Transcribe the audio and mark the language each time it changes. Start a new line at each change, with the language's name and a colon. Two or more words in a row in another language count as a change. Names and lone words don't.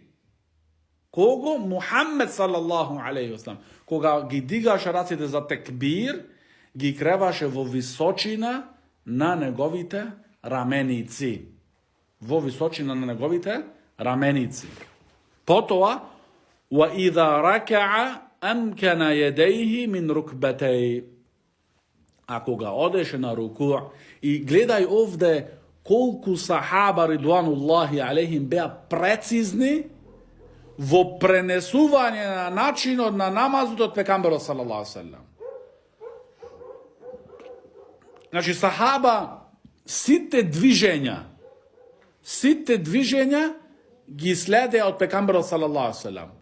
Macedonian: Кого? Мухаммед
Arabic: صلى الله عليه وسلم.
Macedonian: Кога ги дигаше раците за текбир, ги креваше во височина на неговите раменици. Во височина на неговите раменици. Потоа,
Arabic: وإذا ركع أمكن يديه من ركبتيه.
Macedonian: A koga odеше на руку, и гледај овде колку сахаба
Arabic: رضوان الله عليهم
Macedonian: беа прецизни во пренесување на начинот на намазот од пекамберот
Arabic: صلى الله عليه وسلم.
Macedonian: Значи сахаба сите движења ги следеа од пекамберот
Arabic: صلى الله عليه وسلم.